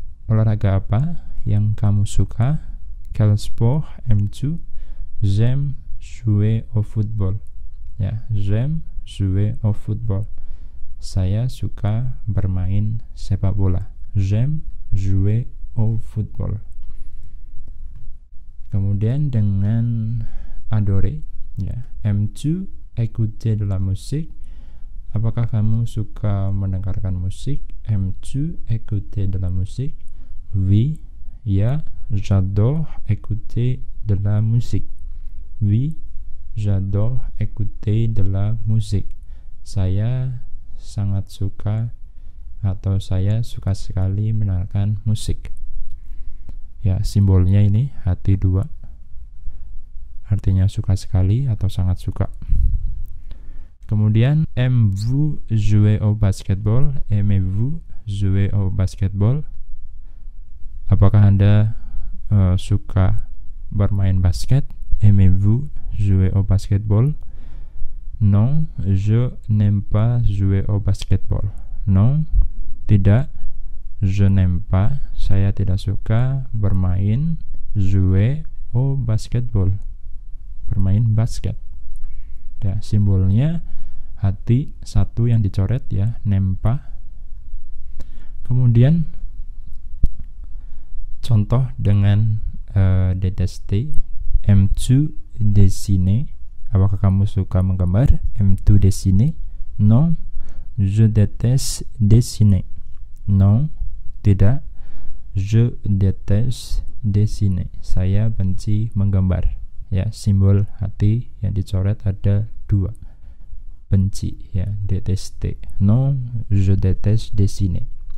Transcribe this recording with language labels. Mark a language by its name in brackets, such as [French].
[Indonesian] Olahraga apa yang kamu suka? [French] Quel sport aimes-tu? J'aime jouer au football. Ya, j'aime jouer au football. [Indonesian] Saya suka bermain sepak bola. [French] J'aime jouer au football. [Indonesian] Kemudian dengan adorer, ya. [French] Aimes-tu écouter de la musique? [Indonesian] Apakah kamu suka mendengarkan musik? [French] Aimes-tu écouter de la musique? Oui, ya, j'adore écouter de la musique. Oui, j'adore écouter de la musique. [Indonesian] Saya sangat suka atau saya suka sekali mendengarkan musik. Ya, simbolnya ini hati 2. Artinya suka sekali atau sangat suka. [French] Kemudian aimez-vous jouer au basketball? Aimez-vous jouer au basketball? [Indonesian] Apakah Anda suka bermain basket? [French] Aimez-vous jouer au basketball? Non, je n'aime pas jouer au basketball. [Indonesian] Non, tidak, [French] je n'aime pas, [Indonesian] saya tidak suka bermain [French] jouer au basketball, [Indonesian] bermain basket. Ya, simbolnya hati 1 yang dicoret, ya, n'aime pas. Kemudian contoh dengan détester. [French] Aimes-tu dessiner? [Indonesian] Apakah kamu suka menggambar? [French] Aimes-tu dessiner? Non, je déteste dessiner. Non, tidak, je déteste dessiner. [Indonesian] Saya benci menggambar. Ya, simbol hati yang dicoret ada 2. Benci, ya, détester. [French] Non, je déteste dessiner.